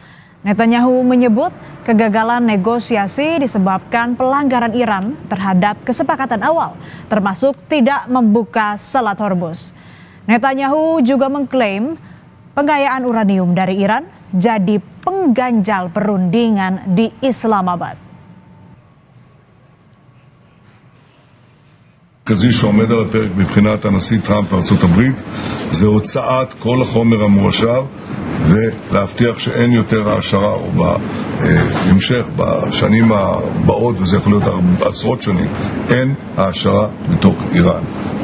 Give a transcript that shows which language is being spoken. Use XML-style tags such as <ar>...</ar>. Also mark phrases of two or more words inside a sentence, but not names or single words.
<id>Netanyahu menyebut kegagalan negosiasi disebabkan pelanggaran Iran terhadap kesepakatan awal, termasuk tidak membuka Selat Hormuz. Netanyahu juga mengklaim pengayaan uranium dari Iran jadi pengganjal perundingan di Islamabad.</id> <he>המרכזי שעומד על הפרק מבחינת הנשיא טראמפ בארצות הברית זה הוצאת כל החומר המועשר ולהבטיח שאין יותר העשרה או בהמשך בשנים הבאות, וזה יכול להיות עשרות שנים, אין העשרה בתוך איראן.</he>